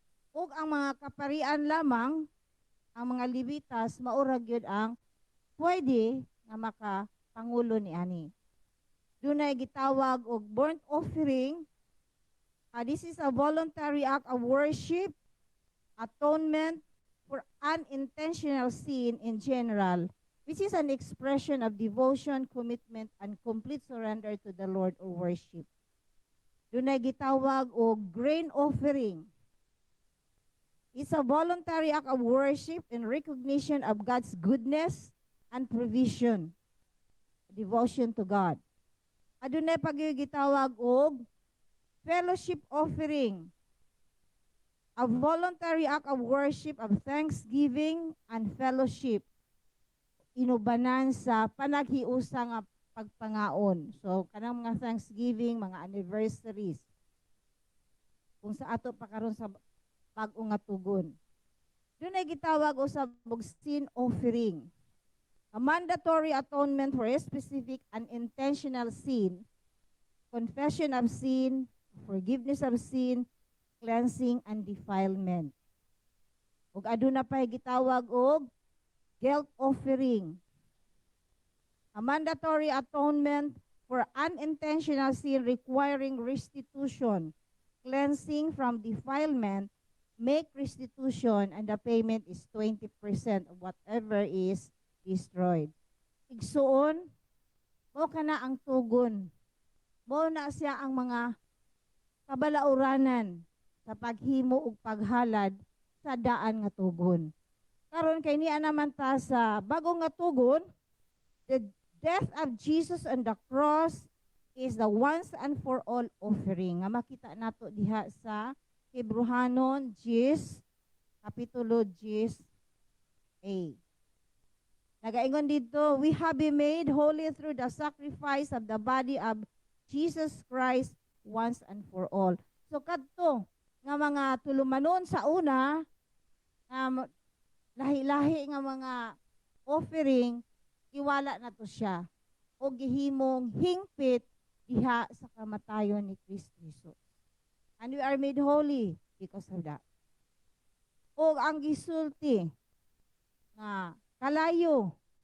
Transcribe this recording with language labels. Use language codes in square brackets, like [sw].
[ceb] Ug ang mga kaparian lamang, ang mga Levitas, maura gyud ang pwede nga makapangulo ni ani. Dunay gitawag og burnt offering. [en] This is a voluntary act of worship, atonement, for unintentional sin in general, which is an expression of devotion, commitment, and complete surrender to the Lord or worship. [ceb] Dunay gitawag o [en] grain offering. It's a voluntary act of worship in recognition of God's goodness and provision. Devotion to God. [ceb] Adunay gitawag og [en] fellowship offering. A voluntary act of worship of thanksgiving and fellowship. [ceb] Inubanan sa panaghiusa nga pagpangaon. So, kanang mga thanksgiving, mga anniversaries. Kung sa ato pa karon sa bag-o nga tugon. Doon ay gitawag usab og [en] sin offering. A mandatory atonement for a specific and intentional sin, confession of sin, forgiveness of sin, cleansing and defilement. [ceb] Ug aduna pay gitawag og guilt offering. [en] A mandatory atonement for unintentional sin requiring restitution, cleansing from defilement, make restitution, and the payment is 20% of whatever is destroyed. [ceb] Igsuon, mo kana ang tugon. Mo na siya ang mga kabalauranan sa paghimo ug paghalad sa daan nga tugon. Karon kay niya naman ta sa bagong nga tugon, [en] the death of Jesus on the cross is the once and for all offering. [ceb] Nga makita nato diha sa Hebrehanon 10 kapitulo 10a. Nagaingon dito, [en] we have been made holy through the sacrifice of the body of Jesus Christ once and for all. [ceb] So kadto nga mga tulumanon sa una, lahi-lahi nga mga offering, iwala na to siya o gihimong hingpit diha sa kamatayon ni Kristo Jesus. [en] And we are made holy because of that. [ceb] O ang gisulti nga kalayo.